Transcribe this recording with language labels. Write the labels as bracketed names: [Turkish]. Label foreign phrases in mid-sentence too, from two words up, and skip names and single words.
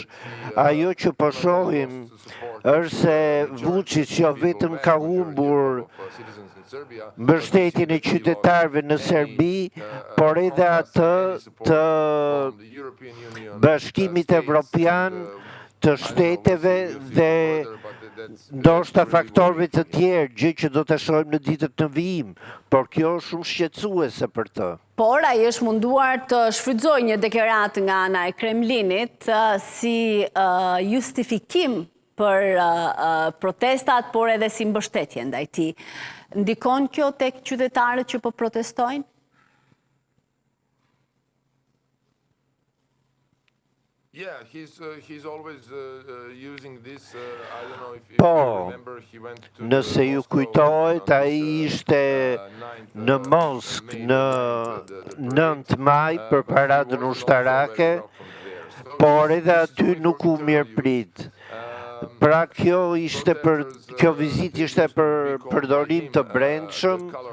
[Albanian] Ajo që po shohim është se Vučić jo vetëm ka humbur mbështetjen e qytetarëve në Serbi, por edhe atë të Bashkimit Evropian, të shteteve dhe ndoshta faktorëve të tjerë, gjë që do të shohim në ditët në vijim, por kjo është shumë shqetësuese për të. Por ai është munduar të shfrytëzojë një deklaratë nga ana e Kremlinit si justifikim për protestat, por edhe si mbështetje ndaj tij. Ndikon kjo tek qytetarët që po protestojnë? [English] Yeah, he's always using this. I don't know if you [Albanian] Po, [English] remember he went to [Albanian] nëse ju kujtohet, ai ishte në Moskë në 9 maj për paradën ushtarake, por edhe aty nuk u mirëprit. Pra kjo vizitë ishte për përdorim të brendshëm.